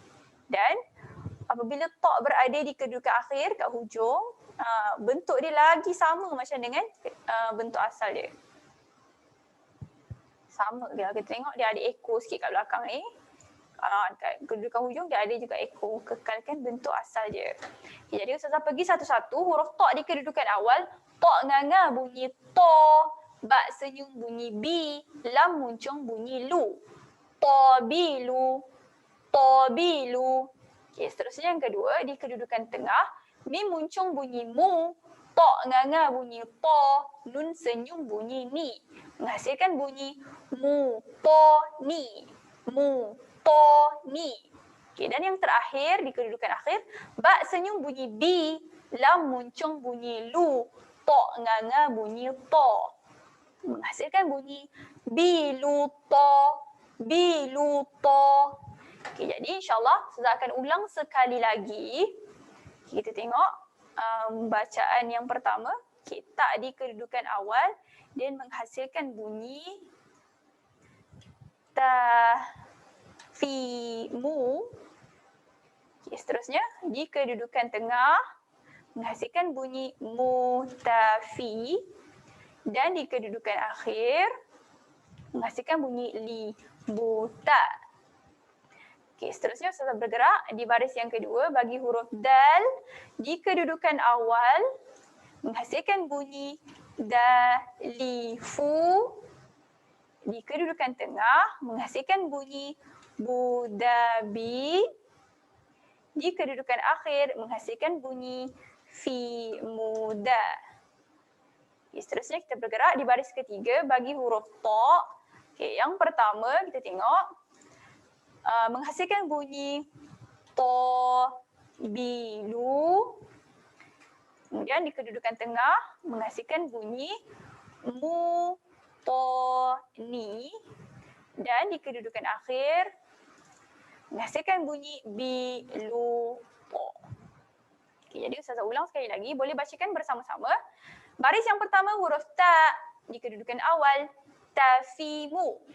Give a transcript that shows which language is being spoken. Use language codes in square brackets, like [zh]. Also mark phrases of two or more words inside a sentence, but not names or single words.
[ms] Dan apabila to berada di kedudukan akhir kat hujung, bentuk dia lagi sama macam dengan bentuk asal dia. Sama dia. Kita tengok dia ada echo sikit kat belakang ni. Kat kedudukan hujung dia ada juga echo. Kekalkan bentuk asal dia. Okay, jadi Ustazah pergi satu-satu. Huruf to di kedudukan awal. To nganga bunyi to. Ba senyum bunyi bi. Lam muncung bunyi lu. To bilu. To bilu. Okay, seterusnya yang kedua di kedudukan tengah. Mim muncung bunyi mu. To nganga bunyi to. Nun senyum bunyi ni. Menghasilkan bunyi mu to ni. Mu to ni. Okay, dan yang terakhir di kedudukan akhir. Ba senyum bunyi bi. Lam muncung bunyi lu. To nganga bunyi to. Menghasilkan bunyi biluto. Biluto. Okay, jadi insyaAllah saya akan ulang sekali lagi. Kita tengok bacaan yang pertama. Okay, tak di kedudukan awal dan menghasilkan bunyi ta, fi, mu. Okay, seterusnya di kedudukan tengah menghasilkan bunyi mu, ta, fi. Dan di kedudukan akhir menghasilkan bunyi li, bu, ta. Okay, seterusnya saya bergerak di baris yang kedua bagi huruf dal di kedudukan awal menghasilkan bunyi da, li, fu. Di kedudukan tengah menghasilkan bunyi bu, da, bi. Di kedudukan akhir menghasilkan bunyi fi, mu, da. Okay, seterusnya kita bergerak di baris ketiga bagi huruf to. Okay, yang pertama kita tengok menghasilkan bunyi to, bilu. Kemudian di kedudukan tengah menghasilkan bunyi mu, to, ni. Dan di kedudukan akhir menghasilkan bunyi bilu, to. Okay, jadi Ustazah ulang sekali lagi. Boleh bacakan bersama-sama. Baris yang pertama huruf ta di kedudukan awal.